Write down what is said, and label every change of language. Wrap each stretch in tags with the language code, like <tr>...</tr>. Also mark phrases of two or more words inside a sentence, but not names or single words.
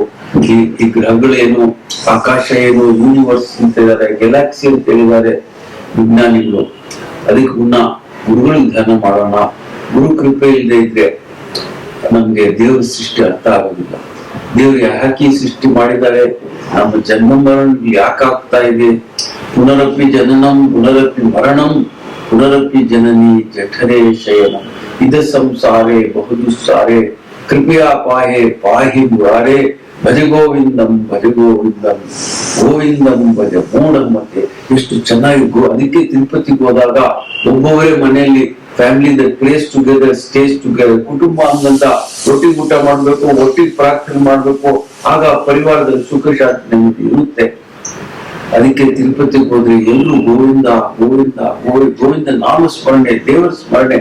<kn>ಈ ಗ್ರಹಗಳೇನು, ಆಕಾಶ ಏನು, ಯೂನಿವರ್ಸ್ ಅಂತ ಹೇಳಿದ್ದಾರೆ, ಗ್ಯಾಲಕ್ಸಿ ಅಂತ ಹೇಳಿದ್ದಾರೆ ವಿಜ್ಞಾನಿಗಳು. ಅದಕ್ಕೆ ಮುನ್ನ ಗುರುಗಳಿಗೆ ಧ್ಯಾನ ಮಾಡೋಣ. ಗುರು ಕೃಪೆ ಇಲ್ಲದೆ ಇದ್ರೆ ನಮ್ಗೆ ದೇವ್ರ ಸೃಷ್ಟಿ ಅರ್ಥ ಆಗೋದಿಲ್ಲ. ದೇವ್ರು ಯಾಕೆ ಸೃಷ್ಟಿ ಮಾಡಿದ್ದಾರೆ, ನಮ್ಮ ಜನ್ಮ ಮರಣ ಯಾಕೆ ಆಗ್ತಾ ಇದೆ,</kn> <sa>ಪುನರಪಿ ಜನನಂ ಪುನರಪಿ ಮರಣಂ ಪುನರಪಿ ಜನನಿ ಜಠರೇ ಶಯನಂ ಇದ ಸಂಸಾರೇ ಬಹುದುಸ್ಸಾರೇ ಕೃಪಯಾ ಪಾಹೆ ಪಾಹಿ ಮುರಾರೇ ಭಜ ಗೋವಿಂದಂ ಗೋವಿಂದಂ ಭಜ ಮೂಢಮತೆ.</sa> <kn>ಎಷ್ಟು ಚೆನ್ನಾಗಿ ಅದಕ್ಕೆ ತಿರುಪತಿಗೆ ಹೋದಾಗ ಒಬ್ಬೊಬ್ಬರೇ ಮನೆಯಲ್ಲಿ</kn> <en>family prays together, stays together,</en> <kn>ಕುಟುಂಬ ಅಂದಂತ ಒಟ್ಟಿಗೆ ಊಟ ಮಾಡ್ಬೇಕು, ಒಟ್ಟಿಗೆ ಪ್ರಾರ್ಥನೆ ಮಾಡ್ಬೇಕು. ಆಗ ಪರಿವಾರದಲ್ಲಿ ಸುಖ ಶಾಂತಿ ನೆಮ್ಮದಿ ಇರುತ್ತೆ. ಅದಕ್ಕೆ ತಿರುಪತಿಗೆ ಹೋದ್ರೆ ಎಲ್ಲರೂ ಗೋವಿಂದ ಗೋವಿಂದ ಗೋವಿಂದ ನಾಮ ಸ್ಮರಣೆ, ದೇವರ ಸ್ಮರಣೆ.</kn>